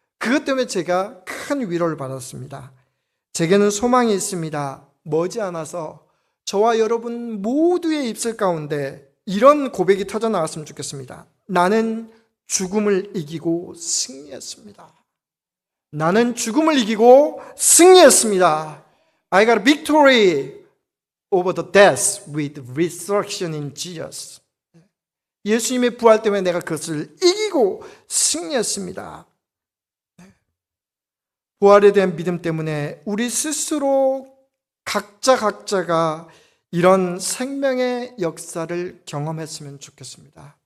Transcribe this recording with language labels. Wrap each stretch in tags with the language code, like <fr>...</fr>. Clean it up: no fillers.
<ko>그것 때문에 제가 큰 위로를 받았습니다. 제게는 소망이 있습니다. 머지않아서 저와 여러분 모두의 입술 가운데 이런 고백이 터져나왔으면 좋겠습니다. 나는 죽음을 이기고 승리했습니다. 나는 죽음을 이기고 승리했습니다.</ko> <en>I got a victory over the death with resurrection in Jesus.</en> <ko>예수님의 부활 때문에 내가 그것을 이기고 승리했습니다. 부활에 대한 믿음 때문에 우리 스스로 각자가 이런 생명의 역사를 경험했으면 좋겠습니다.</ko>